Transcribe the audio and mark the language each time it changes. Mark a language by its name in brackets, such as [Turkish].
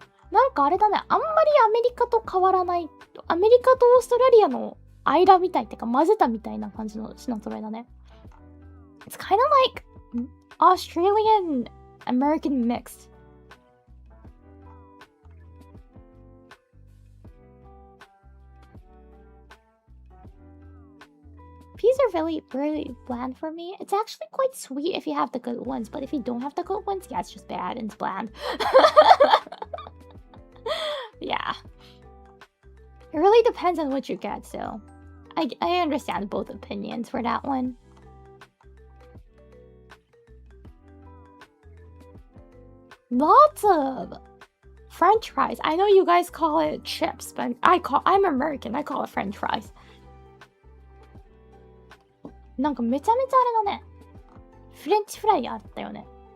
[Japanese] なんかあれだね、あんまりアメリカと変わらない。アメリカとオーストラリアの間みたいってか混ぜたみたいな感じの品揃えだね。 [English] It's kind of like Australian American mixed. Peas are really, really bland for me. It's actually quite sweet if you have the good ones, but if you don't have the good ones, yeah, it's just bad and it's bland. Yeah. It really depends on what you get, so I understand both opinions for that one. Lots of French fries. I know you guys call it chips, but I'm American. I call it French fries. [Japanese] なんかめちゃめちゃあれだね。フレンチフライあったよね。